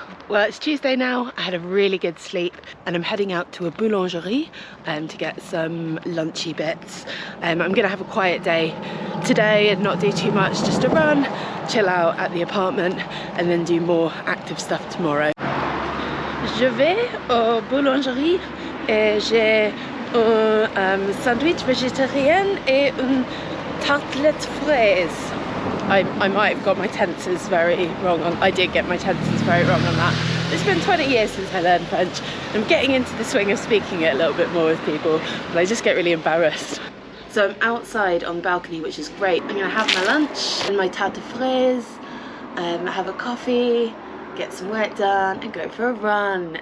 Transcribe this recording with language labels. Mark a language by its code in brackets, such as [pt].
[en] Well, it's Tuesday now, I had a really good sleep, and I'm heading out to a boulangerie to get some lunchy bits. I'm gonna have a quiet day today and not do too much, just a run, chill out at the apartment, and then do more active stuff tomorrow. [fr] Je vais au boulangerie et j'ai un sandwich végétarien et une tartelette fraise. [en] I might have got my tenses very wrong on. I did get my tenses very wrong on that. It's been 20 years since I learned French. I'm getting into the swing of speaking it a little bit more with people, but I just get really embarrassed. So I'm outside on the balcony, which is great. I'm gonna have my lunch and my tarte fraise, have a coffee, get some work done, and go for a run.